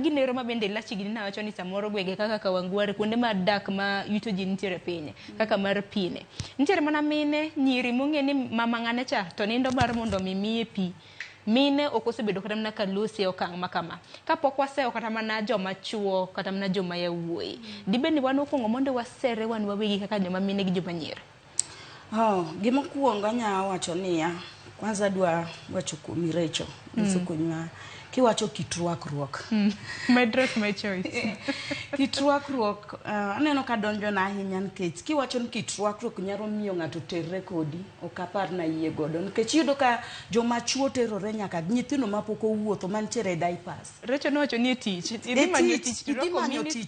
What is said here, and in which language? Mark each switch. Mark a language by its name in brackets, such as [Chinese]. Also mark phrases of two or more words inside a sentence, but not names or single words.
[Luo (Kenya and Tanzania)] ginero ma bende lachi gini na wacho ni samoro gwenge kaka Kawangware kuonde ma dak ma yuto ji nitiere pinye kaka mar pine nitiere mana mine nyiri mong'e ni mama ng'ane cha to nindo mar mondo mimiye pi mine okosebedo kata mna kalusi okang' makama kapok waseo kata mana joma chuo kata mna joma yawuoyi dibed ni wan okwongo mondo wasere wan wawegi kaka joma mine gi joma nyiri. Gima kuongo nya wacho niya kwanza dwa wacho kuom Rachel kunywa kiwacho kitruakruok [English] my dress my choice [Luo (Kenya and Tanzania)] kitruakruok aneno ka donjo na ahinya nikech kiwacho ni kitruakruok nyalo miyo ng'ato terre kodi okapar na yie godo nikech yudo ka joma chuo terore nyaka nyithindo mapok owuotho mantiere diapers. Rachel no wacho ni tich idhi manyo tich